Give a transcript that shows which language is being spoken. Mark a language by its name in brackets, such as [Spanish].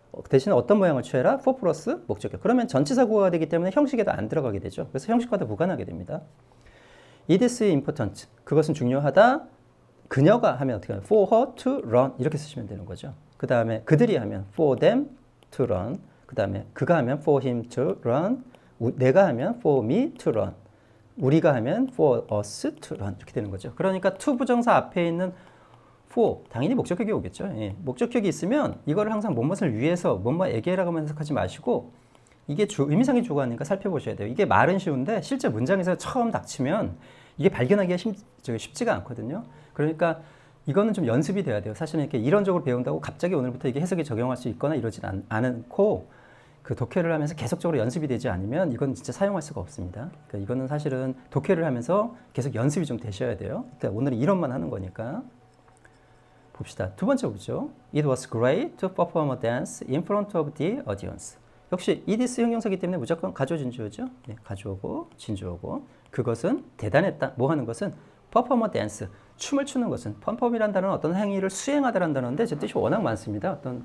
[Korean] 대신에 어떤 모양을 취해라? for 플러스 목적격. 그러면 전치사 구어가 되기 때문에 형식에도 안 들어가게 되죠. 그래서 형식과도 무관하게 됩니다. [English] It is important. [Korean] 그것은 중요하다. 그녀가 하면 어떻게 하면 [English] for her to run [Korean] 이렇게 쓰시면 되는 거죠. 그 다음에 그들이 하면 [English] for them to run. [Korean] 그 다음에 그가 하면 [English] for him to run. [Korean] 내가 하면 [English] for me to run. [Korean] 우리가 하면 [English] for us to run [Korean] 이렇게 되는 거죠. 그러니까 to 부정사 앞에 있는 for 당연히 목적격이 오겠죠. 예. 목적격이 있으면 이거를 항상 뭐뭇을 위해서 뭐뭐에게라고만 해석하지 마시고 이게 의미상의 주어가 살펴보셔야 돼요. 이게 말은 쉬운데 실제 문장에서 처음 닥치면 이게 발견하기가 쉽지가 않거든요. 그러니까 이거는 좀 연습이 돼야 돼요. 사실은 이렇게 이론적으로 배운다고 갑자기 오늘부터 이게 해석에 적용할 수 있거나 이러진 않고 그 독해를 하면서 계속적으로 연습이 되지 않으면 이건 진짜 사용할 수가 없습니다. 그러니까 이거는 사실은 독해를 하면서 계속 연습이 좀 되셔야 돼요. 그러니까 오늘은 이론만 하는 거니까. 봅시다. 두 번째 보죠. [English] It was great to perform a dance in front of the audience. [Korean] 역시 it is 형용사이기 때문에 무조건 가주어 진주어죠. 네, 가주어고 진주어고 그것은 대단했다. 뭐 하는 것은 [English] perform a dance. [Korean] 춤을 추는 것은 perform이라는 단어는 어떤 행위를 수행하다라는 단어인데 제 뜻이 워낙 많습니다.